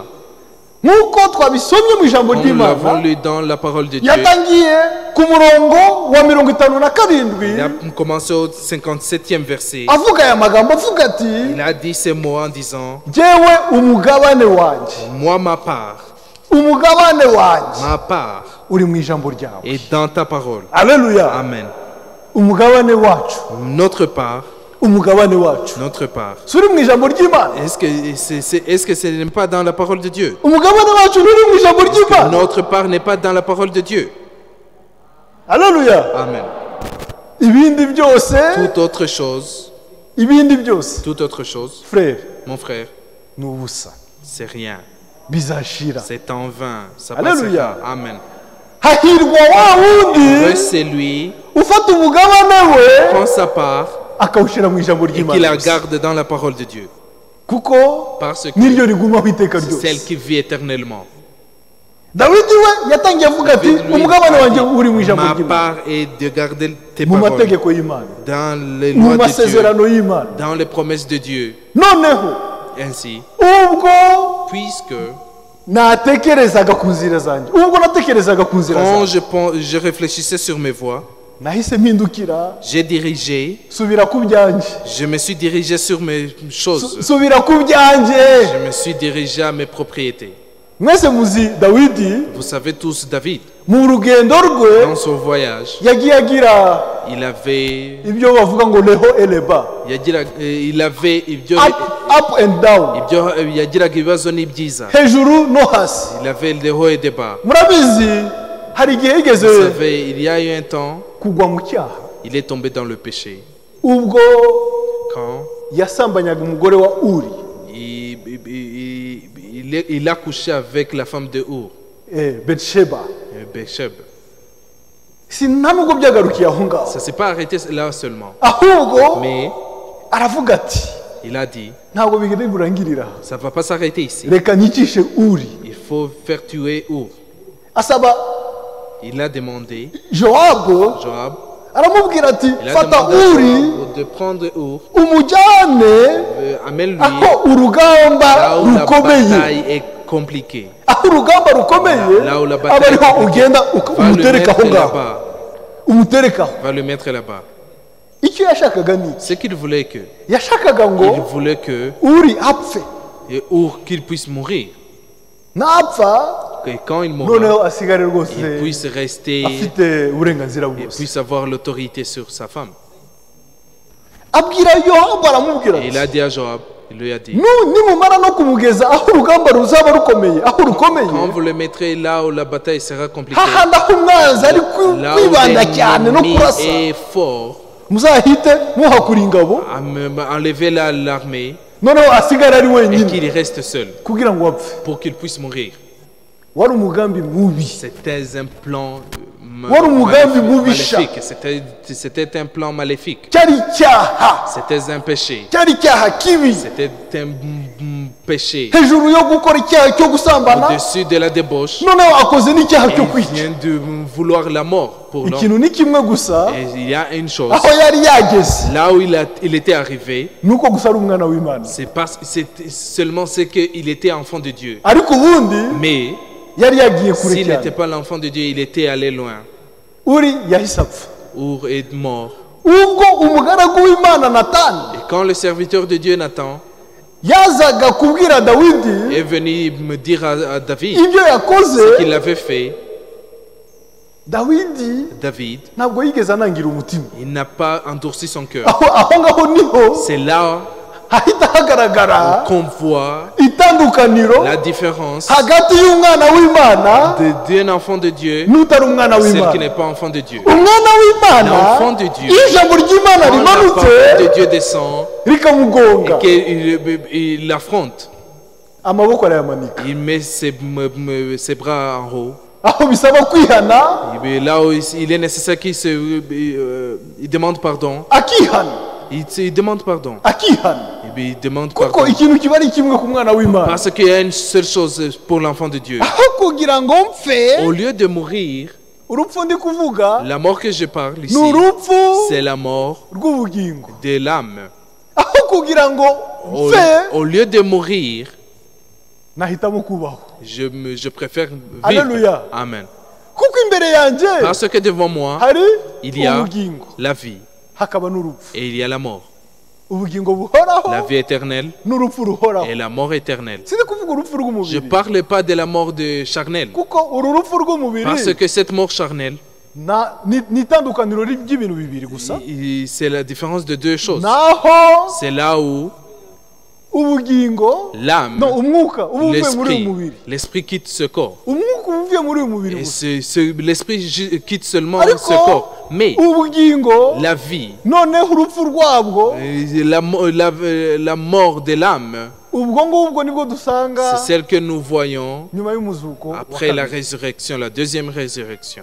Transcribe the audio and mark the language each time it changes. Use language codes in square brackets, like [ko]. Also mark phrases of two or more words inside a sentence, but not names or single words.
[rw] nk'uko twabisomye mu ijambo [fr] Comme nous l'avons [rw] ry'imana. [fr] lu dans la parole de Dieu. [rw] yatangiye ku murongo wa 57 [fr] Il a commencé au 57e verset. [rw] avuga aya magambo avuga ati [fr] Il a dit ces mots en disant, [rw] jyewe umugabane wanjye, [fr] moi ma part [rw] uri mu ijambo ryawe. [fr] est dans ta parole. Alléluia. Amen. [rw] umugabane wacu, [fr] Notre part, [rw] umugabane wacu [fr] notre part. [rw] si uri mu ijambo ry'imana. [fr] Est-ce que ce n'est pas dans la parole de Dieu? [rw] umugabane wacu nturi mu ijambo ry'imana. [fr] Notre part n'est pas dans la parole de Dieu. Alléluia. Amen. [rw] ibindi byose [fr] Toute autre chose, frere mon frère, [rw] ni ubusa, [fr] c'est rien. [rw] bizashira. [fr] C'est en vain. Ça Alléluia. passera. Amen. [rw] hahirwa wa [fr] Heureux [rw] wundi [fr] c'est lui [rw] ufata umugabane we [fr] prend sa part [rw] akawushyira mu ijambo [fr] et qui la [rw] ry'imana gusa. [fr] garde dans la parole de Dieu. [rw] kuko [fr] Parce que [rw] niryo rigumaho iteka [fr] c'est celle [rw] ryose. [fr] qui vit éternellement. [rw] dawidi we yatangiye avuga ati [fr] David, lui, [rw] umugabane [fr] a [rw] wanjye [fr] dit, [rw] uri mu ijambo [fr] ma [rw] ry'imana, [fr] part est de garder tes [rw] mu [fr] paroles [rw] mategeko y'imana, [fr] dans les [rw] mu [fr] lois de Dieu, [rw] masezerano y'imana. [fr] dans les promesses de Dieu. [rw] noneho [fr] Ainsi, [rw] ubwo [fr] puisque [rw] natekerezaga ku nzira zanjye, ubwo natekerezaga ku nzira [fr] quand [rw] zanjye, [fr] je réfléchissais sur mes voies, [rw] nahise mpindukira [fr] j'ai dirigé, [rw] subira ku byanjye, [fr] je me suis dirigé sur mes choses, [rw] subira ku byanjye. [fr] je me suis dirigé à mes propriétés. [rw] mwese muzi dawidi [fr] Vous savez tous, David, [rw] mu rugendo rwe [fr] dans son voyage, [rw] yagiye agira [fr] il avait, [rw] ibyo bavuga ngo leho eleba, [fr] il avait [en] up and down, [rw] yagiraga ibibazo n'ibyiza. hejuru no hasi. [fr] Il avait des hauts et des bas. [rw] murabizi hari igihe [fr] Vous [rw] yigeze [fr] savez, il y a eu un temps, [rw] kugwa mu cyaha [fr] il est tombé dans le péché. [rw] ubwo [fr] Quand [rw] yasambanyaga umugore wa uri, [fr] il a couché avec la femme de Our, [rw] betsheba. [fr] Bathsheba. [rw] nta nubwo byagarukiye aho ngaho, [fr] Ça ne s'est pas arrêté là seulement. [rw] ahubwo [fr] Mais [rw] aravuga ati [fr] il a dit, [rw] ntabwo bigenda burangirira, [fr] ça ne va pas s'arrêter ici. [rw] reka nyicishe uri. [fr] Il faut faire tuer Our. [rw] asaba [fr] Il a demandé, [rw] jowabu, [fr] Joab, [rw] aramubwira ati [fr] il a [rw] fata [fr] demandé à [rw] uri [fr] Joab de prendre Our, [rw] umujyane [fr] amène-lui [rw] aho urugamba [fr] là où la [rw] rukomeye, [fr] bataille est compliquée. [rw] aho urugamba rukomeye [fr] Là où la [rw] aba [fr] bataille est [rw] ariho [fr] compliquée. [rw] ugenda [fr] Va le [rw] umutereka aho [fr] mettre [rw] ngaho, [fr] là-bas. [rw] umuterekaho. [fr] Va le mettre là-bas. [rw] icyo yashakaga ni iki? [fr] Ce qu'il voulait que, [rw] yashakaga [fr] il [rw] ngo [fr] voulait que [rw] uri apfe, [fr] et Our qu'il puisse mourir. [rw] napfa [fr] Et quand il mourra, [rw] noneho asigare rwose [fr] il puisse rester [rw] afite uburenganzira [fr] et [rw] bwose. [fr] puisse avoir l'autorité sur sa femme. [rw] Abwira Yowabu aramubwira [fr] Et il a dit à Joab, il lui a dit, [rw] nimumara no kumugeza aho urugamba ruzaba rukomeye, aho rukomeye, [fr] quand vous le mettrez là où la bataille sera compliquée, [rw] hahandi aho umwanzi ari [fr] là où [rw] kwibanda cyane no [fr] l'ennemi [rw] kurasa, [fr] est fort, [rw] muzahite muhakura ingabo, [fr] à enlever l'armée [rw] noneho asigare ari [fr] et [rw] wenyine [fr] qu'il reste seul [rw] kugira ngo apfe. [fr] pour qu'il puisse mourir. [rw] Wari umugambi mubi, [fr] C'était un plan [rw] wari umugambi mubisha, [fr] maléfique. C'était un plan maléfique. [rw] cyari icyaha, [fr] C'était un péché. [rw] cyari icyaha kibi, [fr] C'était un péché. [rw] hejuru yo gukora icyaha cyo gusambana, [fr] Au-dessus de la débauche, [rw] noneho akoze n'icyaha cyo [fr] il [rw] kwica. [fr] vient de vouloir la mort pour l'homme. [rw] Ikintu ni kimwe gusa, [fr] Et il y a une chose, [rw] aho yari yageze [fr] là où il était arrivé, [rw] nuko gusa ari umwana w'Imana, [fr] c'était seulement ce qu'il était enfant de Dieu. [rw] ariko ubundi [fr] Mais [rw] yari yagiye kure [fr] s'il n'était [rw] cyane. [fr] pas l'enfant de Dieu, il était allé loin. [rw] Uri yahise apfa. [fr] Ur est mort. [rw] Ubwo umugaragu w'Imana Natani [fr] Et quand le serviteur de Dieu Nathan [rw] yazaga kubwira Dawidi [fr] est venu me dire à David [rw] ibyo yakoze, [fr] qu'il avait fait, [rw] Dawidi [fr] David, [rw] ntabwo yigeze anangira umutima. [fr] il n'a pas endurci son cœur. [rw] Aho ngaho niho [fr] C'est là [rw] hahita hagaragara [fr] qu'on voit [rw] itandukaniro [fr] la différence [rw] hagati y'umwana w'Imana [fr] d'un enfant de Dieu [rw] n'utari umwana [fr] et celle qui [rw] w'Imana. [fr] n'est pas enfant de Dieu. [rw] Umwana w'Imana, [fr] L'enfant de Dieu, [rw] iyo ijambo ry'Imana [fr] Quand la [rw] rimanutse [fr] parole de Dieu descend [rw] rikamugonga, [fr] et qu'il l'affronte, [rw] amaboko arayamanika. [fr] il met ses bras en haut. [rw] Aho bisaba kwihana, [fr] Et bien là où il est nécessaire qu'il il demande pardon. [rw] akihana, [fr] Il demande pardon. [rw] akihana, [fr] Et bien il demande [rw] kuko [fr] pardon. [rw] ikintu kiba ari kimwe ku mwana w'Imana. [fr] Parce qu'il y a une seule chose pour l'enfant de Dieu. [rw] Aho kugira ngo mpfe, [fr] Au lieu de mourir, [rw] urupfu ndi kuvuga [fr] la mort que je parle [rw] ni [fr] ici, [rw] urupfu [fr] c'est la mort [rw] rw'ubugingo. [fr] de l'âme. [rw] Aho kugira ngo [fr] Au, [rw] mpfe, [fr] au lieu de mourir, [rw] nahitamo kubaho, [fr] je préfère vivre. Alléluia. Amen. [rw] kuko imbere yanjye [fr] Parce que devant moi, [rw] hari [fr] il y a [rw] ubugingo [fr] la vie [rw] hakaba n'urupfu. [fr] et il y a la mort. [rw] Ubugingo buhoraho [fr] La vie éternelle [rw] n'urupfu ruhoraho. [fr] et la mort éternelle. [rw] Sindi kuvuga urupfu [fr] Je ne [rw] rw'umubiri, [fr] parle pas de la mort de charnelle. [rw] kuko uru rupfu [fr] Parce [rw] rw'umubiri [fr] que cette mort charnelle, [rw] ni itandukaniro ry'ibintu bibiri gusa. [fr] c'est la différence de deux choses. [rw] Naho [fr] C'est là où [rw] ubugingo [fr] l'âme, [rw] no umwuka uba uvuye muri uyu mubiri, [fr] l'esprit quitte ce corps. [rw] umwuka uba uvuye muri uyu mubiri [fr] Et [rw] gusa, [fr] l'esprit quitte seulement [rw] ariko [fr] ce corps. Mais [rw] ubugingo [fr] la vie, [rw] noneho urupfu rwabwo [fr] la mort de l'âme, [rw] ubwo ngubwo nibwo dusanga [fr] c'est celle que nous voyons [rw] nyuma y'umuzuko wa [fr] après la [rw] kabiri. [fr] résurrection, la deuxième résurrection.